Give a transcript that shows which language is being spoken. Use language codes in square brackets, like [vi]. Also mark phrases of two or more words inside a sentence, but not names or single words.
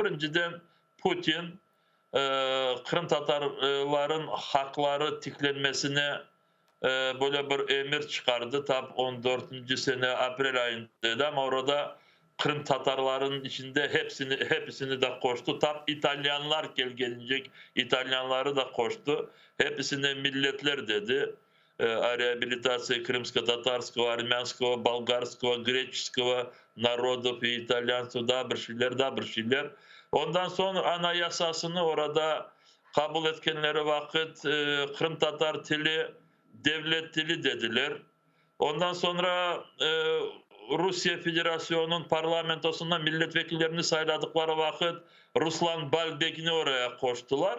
[crh] Birinciden Putin Kırım Tatarların hakları tiklenmesine böyle bir emir çıkardı. Tabi 14. sene April ayındaydı ama orada Kırım Tatarların içinde hepsini de koştu. Tabi İtalyanlar gelecek İtalyanları da koştu. Hepsine milletler dedi. [ru] Реабилитация крымско-татарского, армянского, болгарского, греческого народов и итальянского [crh] da bir şeyler. Ondan sonra anayasasını orada kabul etkenleri vakit Kırım Tatar dili devlet dili dediler. Ondan sonra Rusya Federasyonu'nun parlamentosunda milletvekillerini sayladıkları vakit Ruslan Balbek'ini oraya koştular.